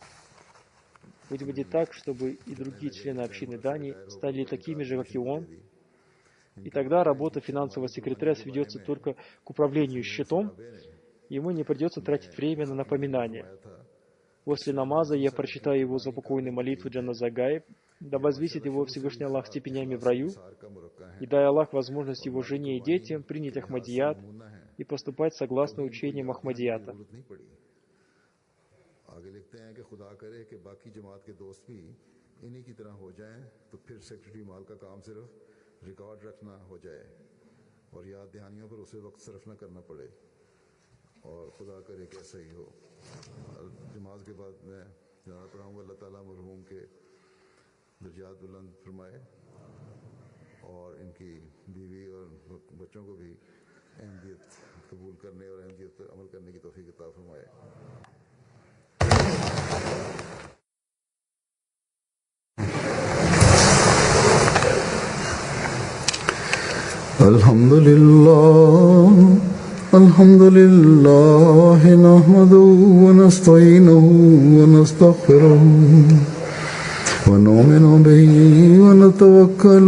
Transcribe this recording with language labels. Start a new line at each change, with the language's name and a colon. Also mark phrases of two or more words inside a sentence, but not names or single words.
Russian: Пусть будет так, чтобы и другие члены общины Дании стали такими же, как и он, и тогда работа финансового секретаря сведется только к управлению счетом, и ему не придется тратить время на напоминания. После намаза я прочитаю его заупокойную молитву Джаназа Гаиб, да возвысит его Всевышний Аллах степенями в раю, и дай Аллах возможность его жене и детям принять Ахмадият и поступать согласно учениям Ахмадията.
Urdu: ریکارڈ رکھنا ہو جائے اور یاد دہانیوں پر اسے وقت صرف نہ کرنا پڑے اور خدا کرے کہ ایسا ہی ہو. نماز کے بعد میں زیادہ پڑھاؤں گا، اللہ تعالیٰ مرحوم کے درجات بلند فرمائے اور ان کی بیوی اور بچوں کو بھی اہمیت قبول کرنے اور اہمیت پر عمل کرنے کی توفیق عطا فرمائے.
Arabic: الحمد لله نحمده ونستعينه ونستغفره ونؤمن به ونتوكل